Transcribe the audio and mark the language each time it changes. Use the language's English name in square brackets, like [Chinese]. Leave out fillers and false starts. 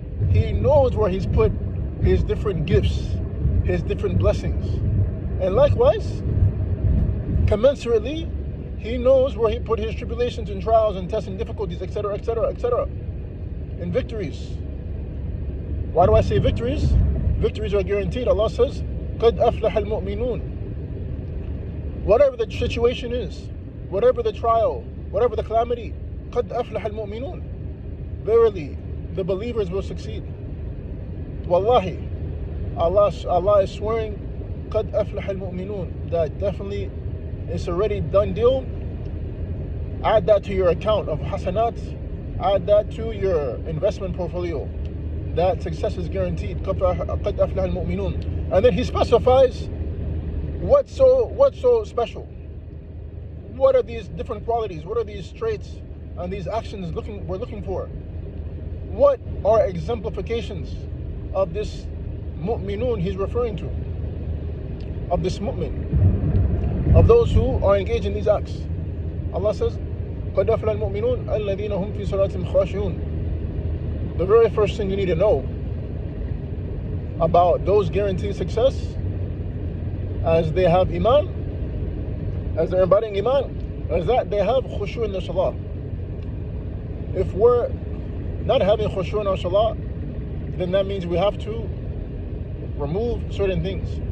[English] He knows where He's put His different gifts, His different blessings. And likewise, commensurately, He knows where He put His tribulations and trials and tests and difficulties, etc., etc., etc., and victories. Why do I say victories? Victories are guaranteed. Allah says, [Arabic] قَدْ أَفْلَحَ الْمُؤْمِنُونَ. [English] Whatever the situation is, whatever the trial, whatever the calamity, [Arabic] قَدْ أَفْلَحَ الْمُؤْمِنُونَ. [English] Verily, the believers will succeed. Wallahi, Allah is swearing, [Arabic] قَدْ أَفْلَحَ الْمُؤْمِنُونَ, [English] that definitely it's already done deal. Add that to your account of hasanat, add that to your investment portfolio. That success is guaranteed. [Arabic] قَدْ أَفْلَحَ الْمُؤْمِنُونَ. [English] And then He specifies what's so special. What are these different qualities? What are these traits and these actions we're looking for? What are exemplifications of this mu'minun He's referring to? Of this mu'min, of those who are engaged in these acts. Allah says, [Arabic] قَدْ أَفْلَحَ الْمُؤْمِنُونَ الَّذِينَ هُمْ فِي صَلَاتِهِمْ خَاشِعُونَ. [English] The very first thing you need to know about those guaranteed success, as they have iman, as they're embodying iman, is that they have khushu' in their salah. If we're not having khushu' in our salah, then that means we have to remove certain things.